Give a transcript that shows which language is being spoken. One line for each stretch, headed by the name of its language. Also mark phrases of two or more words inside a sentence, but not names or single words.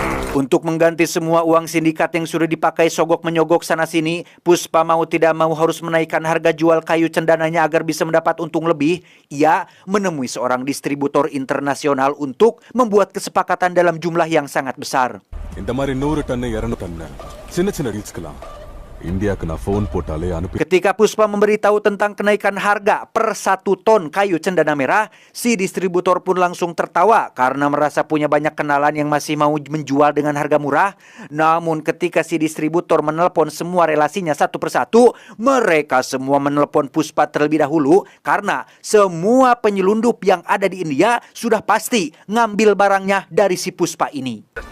Indonesian: Untuk mengganti semua uang sindikat yang sudah dipakai sogok-menyogok sana-sini, Puspa mau tidak mau harus menaikkan harga jual kayu cendananya agar bisa mendapat untung lebih. Ia menemui seorang distributor internasional untuk membuat kesepakatan dalam jumlah yang sangat besar.
Tamil: இந்த மாதிரி 100 டன் 200 டன் சின்ன சின்ன ரீல்ஸ்க்கலாம் இந்தியாவுக்கு நான் ஃபோன் போட்டாலே அனுப்பி.
Indonesian: Ketika Puspa memberitahu tentang kenaikan harga per 1 ton kayu cendana merah, si distributor pun langsung tertawa karena merasa punya banyak kenalan yang masih mau menjual dengan harga murah. Namun ketika si distributor menelpon semua relasinya satu persatu, mereka semua menelpon Puspa terlebih dahulu karena semua penyelundup yang ada di India sudah pasti ngambil barangnya dari si Puspa ini.